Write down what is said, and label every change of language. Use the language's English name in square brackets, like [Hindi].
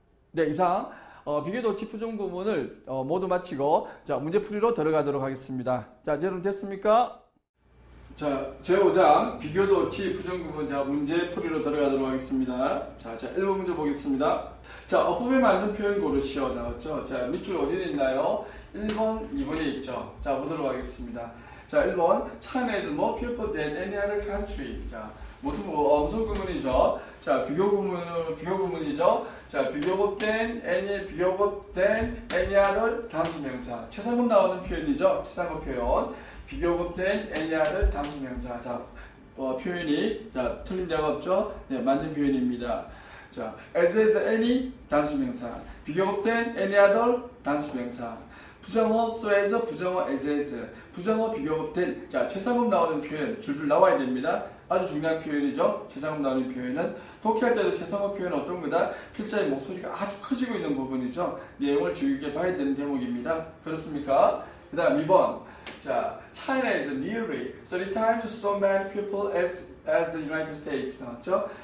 [Korean] 네, 이상 비교도치 부정구문을 모두 마치고 자, 문제풀이로 들어가도록 하겠습니다. 자, 여러분 됐습니까? 자, 제5장 비교도치 부정구문 자, 문제풀이로 들어가도록 하겠습니다. 자, 1번 문제 보겠습니다. 자, 어법에 맞는 표현 고르시오 나왔죠? 자, 밑줄 어디에 있나요? 1번, 2번에 있죠. 자, 보도록 하겠습니다. [English] 자, 1번 China is more people than any other country. [Korean] 자, 무슨 구문이죠? 자, 비교구문이죠. 자, 비교급된 any other 단수명사. 최상급 나오는 표현이죠. 최상급 표현. 비교급된 any other 단수명사. 자, 표현이 자, 틀린 데가 없죠. 네, 맞는 표현입니다. 자, as any 단수명사. 비교급된 any other 단수명사. 부정어 so as, 부정어 as. 부정어 비교급된 자, 최상급 나오는 표현 줄줄 나와야 됩니다. 아주 중요한 표현이죠. 최상급 나오는 표현은 독해할 때도 최상급 표현은 어떤 거다? 필자의 목소리가 아주 커지고 있는 부분이죠. 내용을 주의 깊게 봐야 되는 대목입니다. 그렇습니까? 그 다음 2번 자, [English] China is nearly 30 times so many people as the United States 나왔죠?